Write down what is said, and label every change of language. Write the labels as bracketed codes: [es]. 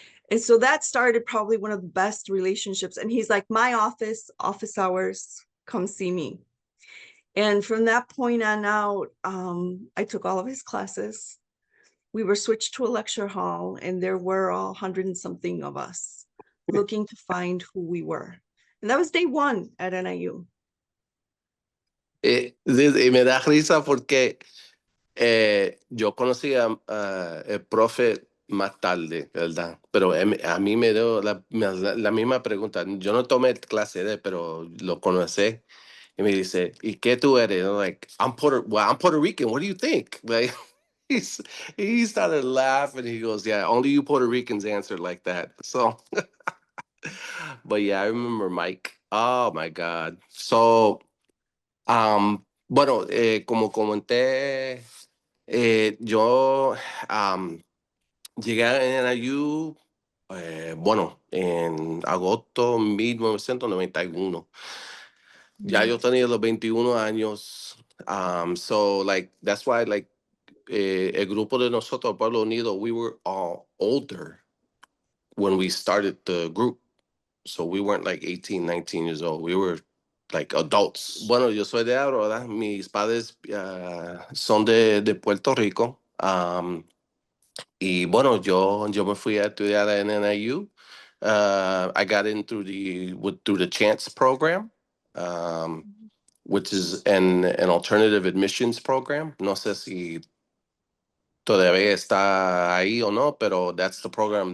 [en] And so that started probably one of the best relationships. And he's like, my office hours, come see me. And from that point on out, I took all of his classes. We were switched to a lecture hall, and there were 100 and something of us looking to find who we were. And that was day one at NIU. [es] Y me da risa porque yo conocí el profe más tarde, ¿verdad? Pero a mí me dio la misma pregunta. Yo no tomé clase de él, pero lo conocí. Y me dice, ¿y qué tú eres? [en] And I'm like, I'm Puerto Rican. What do you think? Like, he's, he started laughing. He goes, yeah, only you Puerto Ricans answered like that. So, but yeah, I remember Mike. Oh my God. [es] So, bueno, como comenté, yo llegué a NIU, bueno, en agosto 1991. Ya yo tenía los 21 años. [en] So, like, that's why, like, [es] el grupo de nosotros, [en] Pueblo Unido, we were all older when we started the group. So we weren't like 18, 19 years old. We were like adults. [es] Bueno, yo soy de Aurora. Mis padres son de Puerto Rico. Y bueno, yo me fui a estudiar en NIU. [en] I got in through the Chance program, which is an alternative admissions program. [es] No sé si todavía está ahí o no, pero [en] that's the program.